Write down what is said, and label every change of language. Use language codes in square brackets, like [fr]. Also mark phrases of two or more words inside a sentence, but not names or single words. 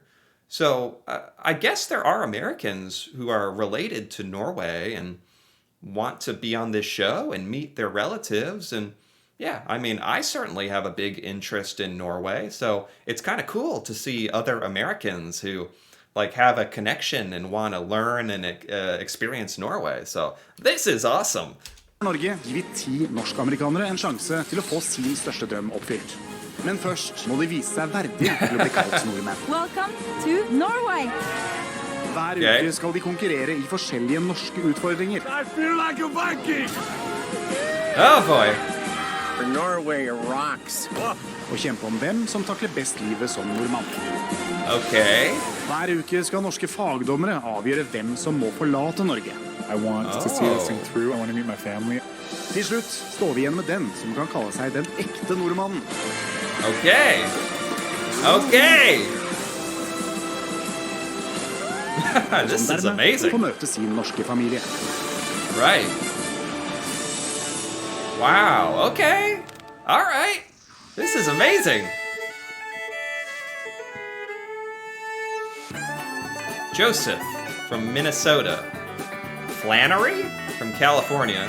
[en] So I guess there are Americans who are related to Norway and want to be on this show and meet their relatives. And yeah, I mean, I certainly have a big interest in Norway. So it's kind of cool to see other Americans who like have a connection and want to learn and experience Norway. So this is awesome. [no] Norge gir vi 10 norsk-amerikanere en sjanse til å få sin største drøm oppfylt. Men først må de vise seg verdige til å bli kalt nordmenn. [en] Welcome to Norway! [no] Hver uke skal de konkurrere i forskjellige norske utfordringer. [en] I feel like a Viking! Oh boy! For Norway rocks. [no] Og kjempe om hvem som takler best livet som nordmann. [en] Okay. [no] Hver uke skal norske fagdommere avgjøre hvem som må forlate Norge. [en] I want to see this thing through. I want to meet my family. [no] Til slutt står vi igjen med den som kan kalle seg den ekte nordmannen. [en] Okay. Okay. This is amazing. [no] Får møte sin norske familie. [en] Right. Wow. Okay. All right. This is amazing. Joseph from Minnesota. Flannery from California.